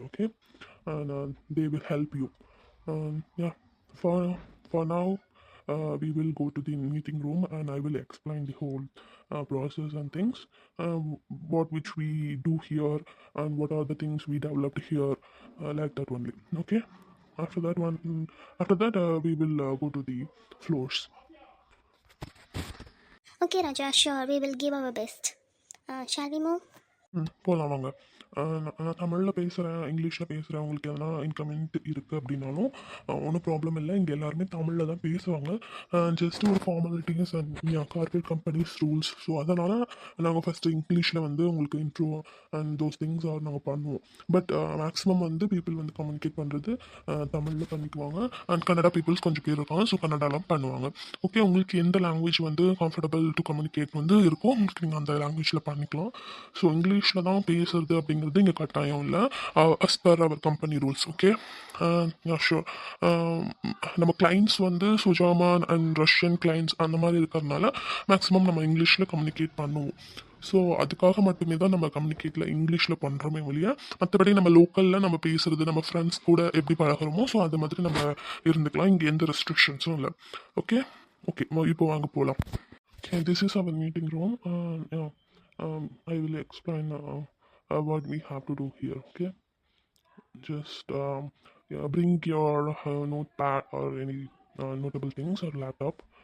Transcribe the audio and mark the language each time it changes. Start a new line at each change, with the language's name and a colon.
English: Okay, and they will help you. Yeah, for now, we will go to the meeting room and I will explain the whole process and things, which we do here and what are the things we developed here, like that only. Okay, after that we will go to the floors. Okay Raja, sure, we will give our best. Shall we move?
Tamil: போகலாம் வாங்க. நான் தமிழில் பேசுகிறேன், இங்கிலீஷில் பேசுகிறேன், உங்களுக்கு எதனா இன்கமெண்ட் இருக்குது அப்படின்னாலும் ஒன்றும் ப்ராப்ளம் இல்லை. இங்கே எல்லாருமே தமிழில் தான் பேசுவாங்க. ஜஸ்ட் ஒரு formalities and corporate companies rules. So அதனால் நாங்கள் ஃபஸ்ட்டு இங்கிலீஷில் வந்து உங்களுக்கு intro and those things are நாங்கள் பண்ணுவோம். பட் மேக்ஸிமம் வந்து பீப்புள் வந்து கம்யூனிகேட் பண்ணுறது தமிழில் பண்ணிக்குவாங்க. அண்ட் கன்னடா பீப்புள்ஸ் கொஞ்சம் பேர் இருக்காங்க, ஸோ கன்னடாலாம் பண்ணுவாங்க. ஓகே, உங்களுக்கு எந்த லாங்குவேஜ் வந்து கம்ஃபர்டபுள் டு கம்யூனிகேட் வந்து இருக்கோ உங்களுக்கு நீங்கள் அந்த லாங்குவேஜில் பண்ணிக்கலாம். ஸோ இங்கிலீஷில் தான் பேசுறது அப்படிங்கிறது இங்கே கட்டாயம் இல்லை, as per our company rules. Okay, sure. நம்ம கிளைண்ட்ஸ் வந்து சுஜாமான் அண்ட் ரஷ்யன் கிளைண்ட்ஸ் அந்த மாதிரி இருக்கிறதுனால மேக்ஸிமம் நம்ம இங்கிலீஷில் கம்யூனிகேட் பண்ணுவோம். ஸோ அதுக்காக மட்டுமே தான் நம்ம கம்யூனிகேட்டில் இங்கிலீஷில் பண்ணுறோமே ஒழிய மற்றபடி நம்ம லோக்கலில் நம்ம பேசுகிறது நம்ம ஃப்ரெண்ட்ஸ் கூட எப்படி பழகிறோமோ ஸோ அது மாதிரி நம்ம இருந்துக்கலாம். இங்கே எந்த ரெஸ்ட்ரிக்ஷன்ஸும் இல்லை. ஓகே ஓகே, இப்போ வாங்க போகலாம்.
English: Okay, this is our meeting room. Yeah, I will explain what we have to do here. Okay, just yeah, bring your notepad or any notable things or laptop.